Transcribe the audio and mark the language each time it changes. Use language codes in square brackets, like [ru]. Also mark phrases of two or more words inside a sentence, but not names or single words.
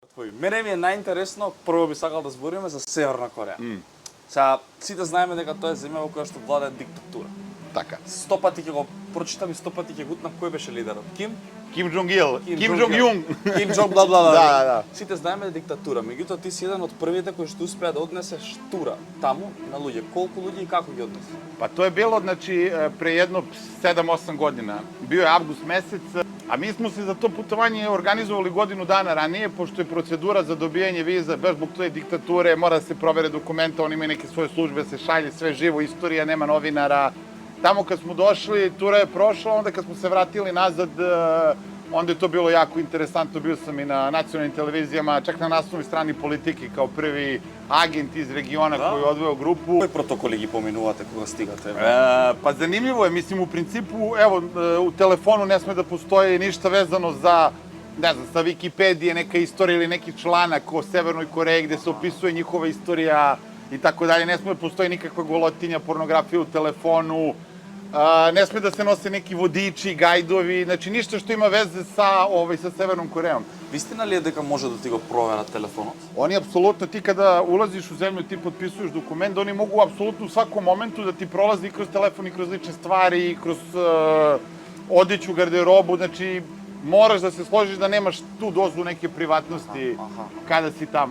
[mk] твои. Мене ми е најинтересно, прво би сакал да збориме за Северна Кореја. Сега, сите знаеме дека тоа е земја во која што владее диктатура. Така. 100 пати ќе го прочитам и 100 пати ќе гутнам кој беше лидерот. Ким? Ким Джонг Ил, Ким Джонг Јун. Ким Джонг бла бла бла. Да. Сите знаеме диктатура, меѓутоа ти си еден од првите кои што успеа да однесеш тура таму на луѓе. Колку луѓе и како ги однесе? [sr] Pa to je bilo, znači, pre jedno 7-8 godina. Bio je avgust mesec, a mi smo se za to putovanje organizovali godinu dana ranije, pošto je procedura za dobijanje viza, baš zbog te diktature, mora da se provere dokumenta, oni imaju neke svoje službe, se šalje sve živo, istorija, nema novinara. Tamo kad smo došli, tura je prošla, onda kad smo se vratili nazad, onda je to bilo jako interesantno. Bio sam i na nacionalnim televizijama, čak na naslovnoj strani Politike, kao prvi agent iz regiona koji je odveo grupu. [mk] Кои протоколи ги поминувате кога стигате? [sr] Pa zanimljivo je, mislim, u principu, evo, u telefonu ne sme da postoji ništa vezano za, ne znam, sa Wikipedije, neka istorija ili neki članak o Severnoj Koreji gde se opisuje njihova istorija i tako dalje. Ne sme da postoji nikakva golotinja, pornografija u telefonu, ne sme da se nose neki vodiči, gajdovi, znači ništa što ima veze sa Severnom Korejom. [mk] Вистина ли е дека може да ти го проверат телефонот? [sr] Oni apsolutno, ti kada ulaziš u zemlju, ti potpisuješ dokument, oni mogu apsolutno u svakom momentu da ti prolazi i kroz telefon, i kroz lične stvari, i kroz odeću, garderobu, znači moraš da se složiš da nemaš tu dozu neke privatnosti kada si tamo.